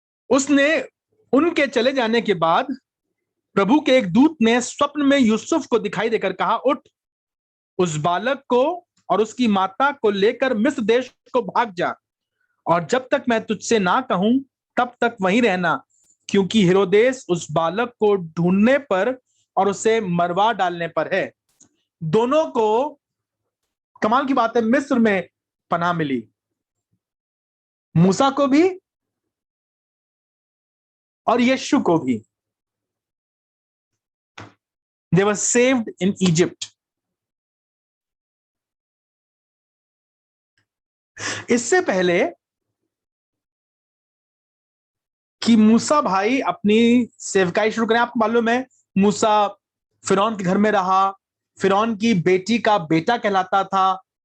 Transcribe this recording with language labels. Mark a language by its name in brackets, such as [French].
[Hindi] उसने उनके चले जाने के बाद प्रभु के एक दूत ने स्वप्न में यूसुफ को दिखाई देकर कहा, उठ, उस बालक को और उसकी माता को लेकर मिस्र देश को भाग जा, और जब तक मैं तुझसे ना कहूं तब तक वहीं रहना, क्योंकि हेरोदेस उस बालक को ढूंढने पर और उसे मरवा डालने पर है। दोनों को, कमाल की बात है, मिस्र में पनाह मिली, मूसा को भी और यीशु को भी। [English] They were saved in Egypt. [Hindi] इससे पहले कि मूसा भाई अपनी सेवकाई शुरू करें, आपको मालूम है मूसा फिरौन के घर में रहा, फिरौन की बेटी का बेटा कहलाता था।